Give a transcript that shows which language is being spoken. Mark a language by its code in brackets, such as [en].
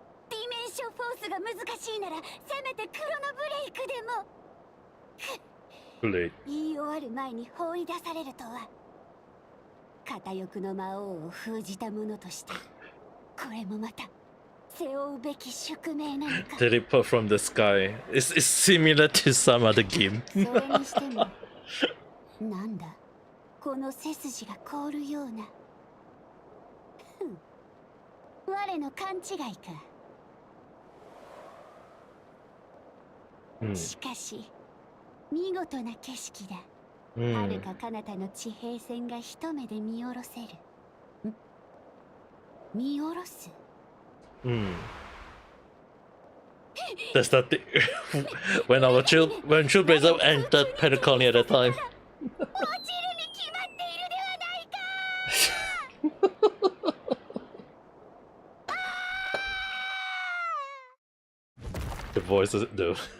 [ja] ディメンションフォースが難しいならせめてクロノブレイクでも。プレイ。言い終わる前に放り出されるとは、片翼の魔王を封じたものとしてこれもまた背負うべき宿命なのか。 [en] Teleport from the sky. It's similar to some other game. [ja] それにしてもなんだこの背筋が凍るような。我の勘違いか。しかし見事な景色だ。遥か彼方の地平線が一目で見下ろせる。見下ろす。 [en] That's that thing. when True Blazer entered Pentaconia at the time. [ja] 落ちるに決まっているではないか。 [en] The voices do.